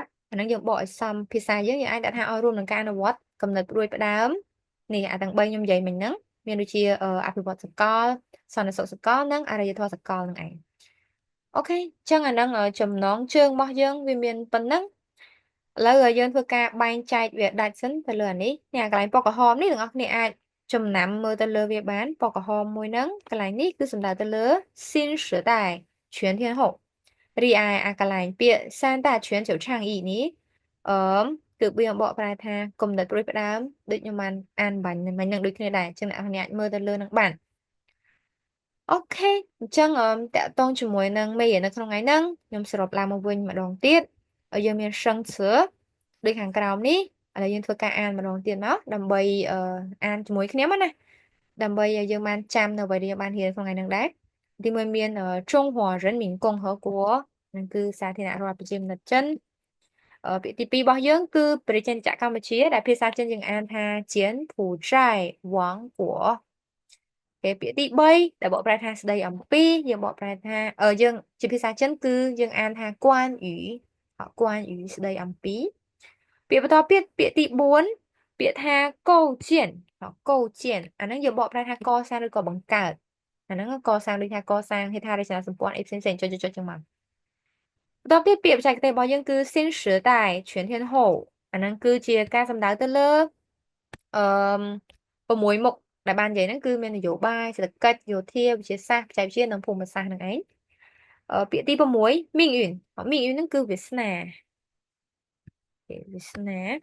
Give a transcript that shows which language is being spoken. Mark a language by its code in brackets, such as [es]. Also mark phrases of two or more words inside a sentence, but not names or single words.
[km] អាហ្នឹងយើងបកឲ្យសមភាសាយើងអាចដាក់ថាឲ្យរួមនឹងការអនុវត្តកំណត់ព្រួយផ្ដើមនេះអាទាំង3ខ្ញុំនិយាយមិញហ្នឹងមានដូចជាអភិវឌ្ឍសកលសន្តិសុខសកលនិងអរិយធម៌សកលនឹងឯងអូខេអញ្ចឹងអាហ្នឹងចំណងជើងរបស់យើងវាមានប៉ុណ្ណឹងឥឡូវយើងធ្វើការបែងចែកវាដាច់សិនទៅលើអានេះនេះអាកន្លែងពណ៌ក្រហមនេះទាំងអស់គ្នាអាចចំណាំមើលទៅលើវាបានពណ៌ក្រហម មួយហ្នឹងកន្លែងនេះគឺសំដៅទៅលើ [zh] 新时代全天候 [km] រីឯអាកន្លែងពាក្យ [zh] 三大全球倡议 [km] នេះអឺគឺវាបកប្រែថាគំនិតព្រួយផ្ដើមដូចខ្ញុំបានអានបាញ់មិញនឹងដូចគ្នាដែរអញ្ចឹងអ្នកនរអាចមើលទៅលើនឹងបានអូខេអញ្ចឹងតកតងជាមួយនឹងមេរៀននៅក្នុង ថ្ងៃហ្នឹងខ្ញុំសរុបឡើងមកវិញម្ដងទៀតយើងមានសឹងសឿដូចខាងក្រោមនេះឥឡូវយើងធ្វើការអានម្ដងទៀតមកដើម្បីអានជាមួយគ្នាមកណាដើម្បីឲ្យយើងបានចាំនៅអ្វីដែលយើងបានរៀនក្នុងថ្ងៃហ្នឹងដែរទីមួយមាន中华人民共和国នឹងគឺសាធារណរដ្ឋប្រជាមានិតចិនពាក្យទី2របស់យើងគឺប្រជាណាចក្រកម្ពុជាដែលភាសាចិនយើងអានថា柬埔寨王国គេពាក្យទី3ដែលបកប្រែថាស្ដីអំពី យើងបកប្រែថាយើងជាភាសាចិនគឺយើងអានថាគួនយីគួនយីស្ដីអំពីពាក្យបន្តពាក្យទី4ពាក្យថាកោ ជៀនកោជៀនអាហ្នឹងយើងបកប្រែថាកសាងឬក៏បង្កើតអាហ្នឹងកសាងដូចថាកសាងហេដ្ឋារចនាសម្ព័ន្ធអីផ្សេងៗចុចចឹងមកបន្តទៀតពាក្យបច្ចេកទេសរបស់យើងគឺ [zh] 新时代全天候 [km] អាហ្នឹងគឺជាការសំដៅទៅលើអឺ6មុខដែលបាននិយាយហ្នឹងគឺមាននយោបាយសេដ្ឋកិច្ចយោធាវិទ្យាសាស្ត្របច្ចេកវិទ្យានិងភូមិសាស្ត្រហ្នឹងឯងពាក្យទី6មីងអ៊ុនមីងអ៊ុនហ្នឹងគឺវាសនាវាសនា